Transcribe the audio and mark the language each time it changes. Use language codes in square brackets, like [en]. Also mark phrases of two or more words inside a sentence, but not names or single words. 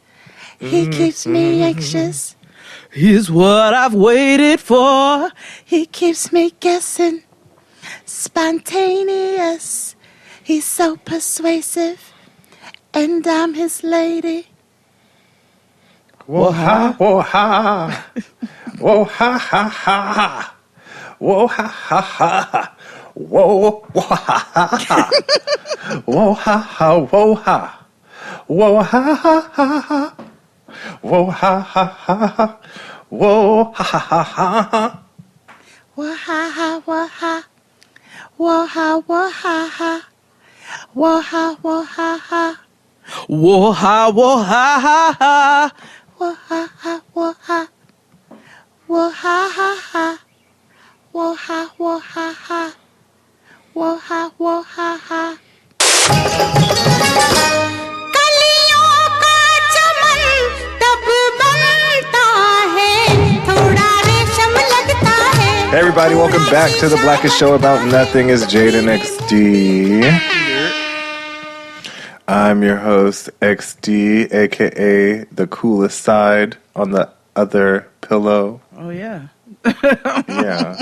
[en] He keeps me anxious. He's what I've waited for. He keeps me guessing. Spontaneous. He's so persuasive. And I'm his lady. Whoa ha, whoa ha. Whoa ha ha ha. Whoa ha ha ha. Whoa whoa ha ha. Whoa ha ha, whoa ha. Whoa ha ha ha. Whoa ha ha ha. Whoa ha ha ha. Whoa ha ha, whoa ha. Whoa ha, whoa ha ha. Whoa ha, whoa ha ha. Whoa ha, whoa ha ha ha. Whoa ha ha, whoa ha. Whoa ha ha ha. Whoa ha, whoa ha ha. Whoa ha, whoa ha ha. [hi] कलियों का चमन तब बनता है, थोड़ा रेशम लगता है. [en] Hey everybody, welcome back to the Blackest Show About Nothing. It's Jaden XD. I'm your host, XD, aka the coolest side on the other pillow. Oh, yeah. Yeah.